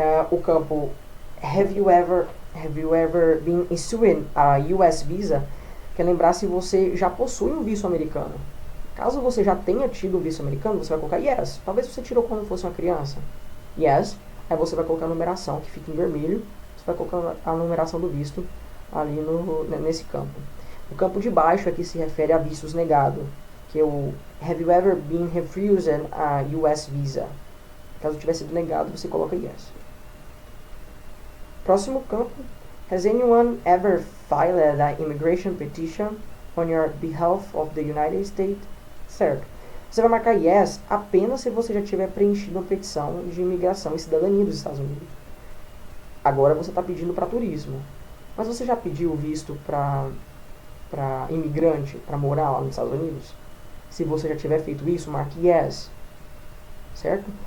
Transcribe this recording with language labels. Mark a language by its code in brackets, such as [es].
[pt] O campo [en] Have you ever been issued a US Visa? [pt] Quer lembrar se você já possui um visto americano. Caso você já tenha tido um visto americano, você vai colocar yes. Talvez você tirou quando fosse uma criança. Yes. Aí você vai colocar a numeração, que fica em vermelho. Você vai colocar a numeração do visto ali nesse campo. O campo de baixo aqui se refere a vistos negados, que é o [en] Have you ever been refused a US Visa? [pt] Caso tiver sido negado, você coloca yes. Próximo campo. [en] Has anyone ever filed an immigration petition on your behalf of the United States? [pt] Certo. Você vai marcar yes apenas se você já tiver preenchido uma petição de imigração e cidadania dos Estados Unidos. Agora você está pedindo para turismo. Mas você já pediu visto para imigrante, para morar lá nos Estados Unidos? Se você já tiver feito isso, marque yes. Certo?